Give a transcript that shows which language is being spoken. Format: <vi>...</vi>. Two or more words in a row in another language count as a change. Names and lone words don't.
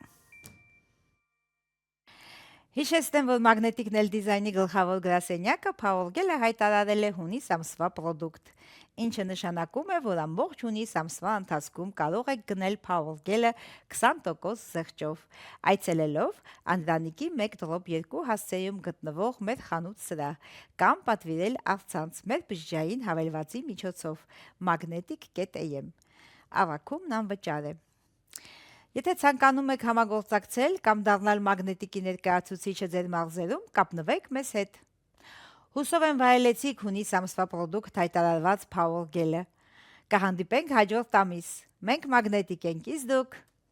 <hy>Հիշեցնեմ, որ Magnetic Nail Design-ի գլխավոր գրասենյակը Power Gel-ը հայտարարել է հունիս ամսվա պրոդուկտ, ինչը նշանակում է, որ ամբողջ հունիս ամսվա ընթացքում կարող եք գնել Power Gel-ը 20% զեղչով, այցելելով Անդրանիկի 1-2 հասցեում գտնվող մեր խանութ սրահ, կամ պատվիրել առցանց մեր բջջային հավելվածի միջոցով magnetic.am։ Առաքումն անվճար է։ Եթե ցանկանում եք համագործակցել կամ դառնալ մագնետիկի ներկայացուցիչը ձեր մարզերում, կապնվեք մեզ հետ։ Հուսով եմ վայելեցիք հունիս ամսվա պրոդուկտ հայտարարված Power Gel-ը։ Կհանդիպենք հաջորդ ամիս։ Մենք մագնետիկ ենք, իսկ դուք</hy>